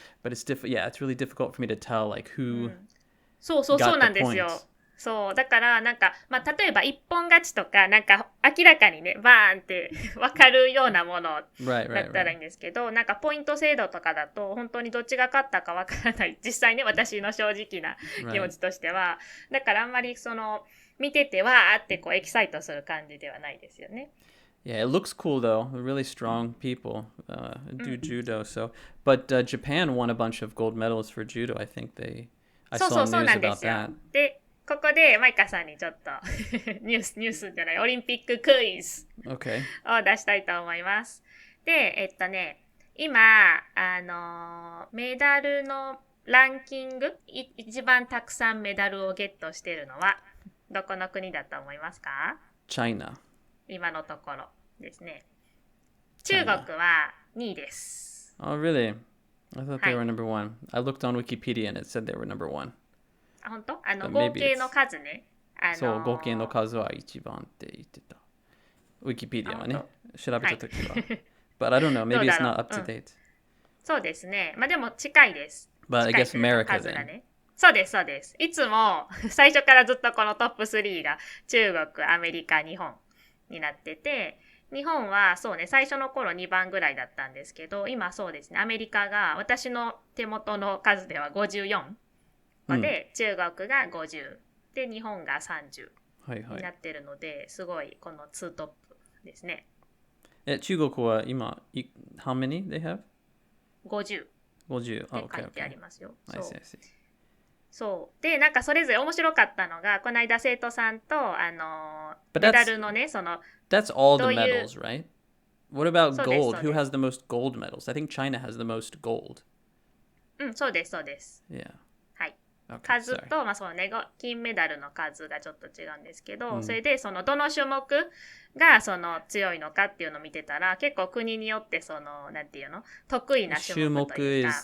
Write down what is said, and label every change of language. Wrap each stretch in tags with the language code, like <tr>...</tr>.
<en>But it's yeah, it's really difficult for me to tell like who.</en> <ja>そうなんですよ。そうだからなんかまあ例えば一本勝ちとかなんか明らかにねバーンって分かるようなものだったらいいんですけど、なんかポイント制度とかだと本当にどっちが勝ったか分からない。実際ね私の正直な気持ちとしては、だからあんまりその見ててわーってこうエキサイトする感じではないですよね。</ja> <en>Yeah, it looks cool though. Really strong people do judo. So, but Japan won a bunch of gold medals for judo. I think I saw news about that.</en> <ja>で、ここでマイカさんにちょっとニュースじゃない、オリンピッククイズを出したいと思います。で、今、メダルのランキング、一番たくさんメダルをゲットしているのは、どこの国だと思いますか？</ja> <en>China.</en> <ja>今のところですね。中国は2位です。</ja> <en>Oh, really? I thought they were number one. I looked on Wikipedia and it said they were number one.</en> <ja>あ、本当？合計の数ね。そう、合計の数は一番って言ってた。Wikipedia はね、調べたときは。</ja> <en>But I don't know, maybe it's not up to date.</en> <ja>そうですね。まあでも近いです</ja> <en>But I guess America then.</en> <ja>そうです。いつも最初からずっとこのトップ3が中国、アメリカ、日本になってて、日本はそうね、最初の頃2番ぐらいだったんですけど、今そうですね、アメリカが私の手元の数では54で、中国が50で、日本が30になってるので、すごいこの2トップですね。中国は今、</ja> <en>how many they have?</en> <ja>50。 50。って書いてありますよ。</ja> <en>I see.</en> <ja>そうでなんかそれぞれ面白かったのがこの間生徒さんとメダルのねその</ja> <en>That's all the medals, right? What about gold? Who has the most gold medals? I think China has the most gold.</en> <ja>そうです。</ja> <en>Yeah.</en> <ja>はい。数とまあそのね金メダルの数がちょっと違うんですけど、それでそのどの種目がその強いのかっていうのを見てたら結構国によってそのなんていうの得意な種目というか。</ja>